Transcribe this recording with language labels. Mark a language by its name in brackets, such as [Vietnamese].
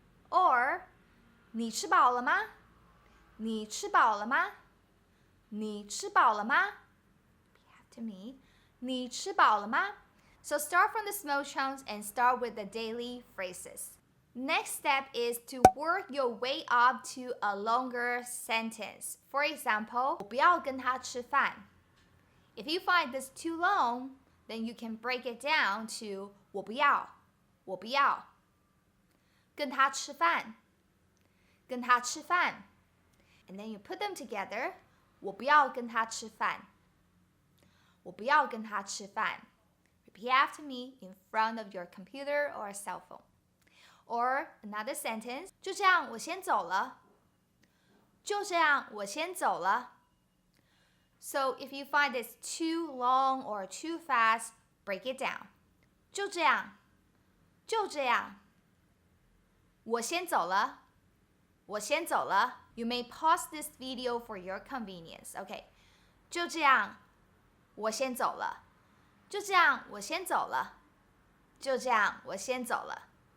[Chinese] Or 你吃饱了吗?你吃饱了吗? 你吃饱了吗? [English] To me, [Chinese] 你吃饱了吗? [English] So start from the small chunks and start with the daily phrases. Next step is to work your way up to a longer sentence. For example, [Chinese] 我不要跟他吃饭. [English] If you find this too long, then you can break it down to [Chinese] 我不要跟他吃饭 [English] and then you put them together. [Chinese] 我不要跟他吃饭 我不要跟他吃饭 [English] Repeat after me in front of your computer or cell phone. Or another sentence. [Chinese] 就这样，我先走了。就这样，我先走了。 [English] So if you find this too long or too fast, break it down. [Chinese] 就这样，就这样。我先走了。我先走了。 [English] You may pause this video for your convenience. Okay. [Chinese] 就这样。我先走了，就这样，我先走了，就这样，我先走了。